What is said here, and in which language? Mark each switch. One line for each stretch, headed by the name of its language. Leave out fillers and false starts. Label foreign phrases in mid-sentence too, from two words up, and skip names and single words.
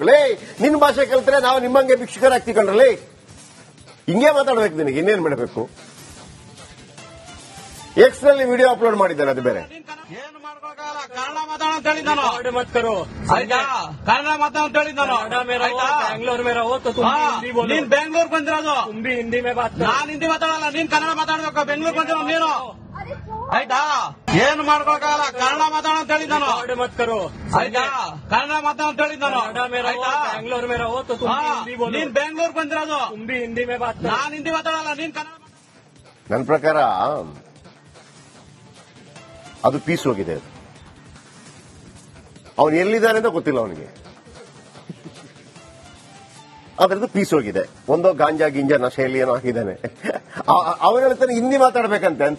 Kannada: ಲೇ, ನಿನ್ನ ಭಾಷೆ ಕಲಿತ್ರೆ ನಾವು ನಿಮ್ಮಂಗೆ ಭಿಕ್ಷುಕರಾಗ್ತಿ ಕಣ್ರಲೇ. ಹಿಂಗೆ ಮಾತಾಡ್ಬೇಕು, ನಿನಗೆ ಇನ್ನೇನ್ ಮಾಡಬೇಕು. ಎಕ್ಸ್ ನಲ್ಲಿ
English: video upload
Kannada: ಮಾಡಿದ್ದಾನೆ, ಅದು ಬೇರೆ. ಏನು ಮಾಡ್ಕೊಳಕ್ಕಾಗಲ್ಲ, ಕನ್ನಡ ಮಾತಾಡ ಅಂತ ಹೇಳಿದ್ದಾನು. ಕನ್ನಡ ಮಾತಾಡ ಅಂತ ಹೇಳಿದ್ದಾನು.
Hindi: बैंगलोर में रहो तो तुम हिंदी बोलो.
Kannada: ನೀನ್ ಬೆಂಗಳೂರು ಬಂದಿರೋದು,
Hindi: तुम भी हिंदी में बात करो.
Kannada: ನಾನ್ ಹಿಂದಿ ಮಾತಾಡಲ್ಲ, ನೀನ್ ಕನ್ನಡ ಮಾತಾಡ್ಬೇಕು. ಬೆಂಗಳೂರು ಬಂದಿರೋ ನೀನು, ಆಯ್ತಾ? ಏನು ಮಾಡ್ಕೊಳಕ್ಕಾಗಲ್ಲ, ಕನ್ನಡ ಮಾತಾಡ ಅಂತ ಹೇಳಿದ್ದಾನು.
Hindi: मत करो.
Kannada: ಕನ್ನಡ ಮಾತಾಡ ಅಂತ ಹೇಳಿದ್ದಾನು.
Hindi: बैंगलोर में रहो तो तुम हिंदी बोलो.
Kannada: ನೀನ್ ಬೆಂಗಳೂರು ಬಂದಿರೋದು,
Hindi: तुम भी हिंदी में बात करो.
Kannada: ನಾನ್ ಹಿಂದಿ ಮಾತಾಡಲ್ಲ, ನೀನ್ ಕನ್ನಡ. ನನ್ನ ಪ್ರಕಾರ ಅದು ಪೀಸ್ ಹೋಗಿದೆ. ಅವನು ಎಲ್ಲಿದ್ದಾನೆ ಅಂತ ಗೊತ್ತಿಲ್ಲ ಅವನಿಗೆ. ಅದರದ್ದು ಪೀಸ್ ಹೋಗಿದೆ. ಒಂದೋ ಗಾಂಜಾ ಗಿಂಜಾ ನಶೆಯಲ್ಲಿ ಏನೋ ಹಾಕಿದ್ದಾನೆ. ಅವನ ಹೇಳ್ತಾನೆ ಹಿಂದಿ ಮಾತಾಡ್ಬೇಕಂತೆ ಅಂತ.